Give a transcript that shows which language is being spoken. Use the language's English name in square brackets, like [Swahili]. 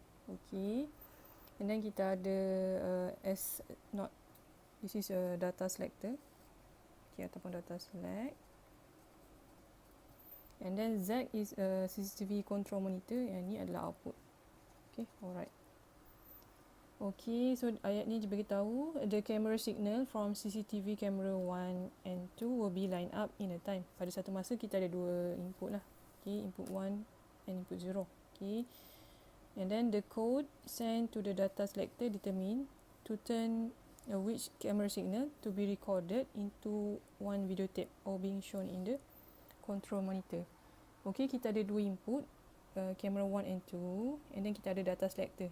[English] Okay, and then [Malay] kita ada [English] this is a data selector. Okay, [Malay] ataupun [English] data select. And then Z is a CCTV control monitor, [Malay] yang ni adalah [English] output. Okay, alright. Okay, so [Malay] ayat ni dia beritahu [English] the camera signal from CCTV camera 1 and 2 will be lined up in a time. [Malay] Pada satu masa kita ada dua input lah. [English] Okay, input 1 and input 0. Okay, and then the code sent to the data selector determine to turn which camera signal to be recorded into one video tape or being shown in the control monitor. Okay, [Malay] kita ada dua [English] input, camera 1 and 2, and then [Malay] kita ada [English] data selector.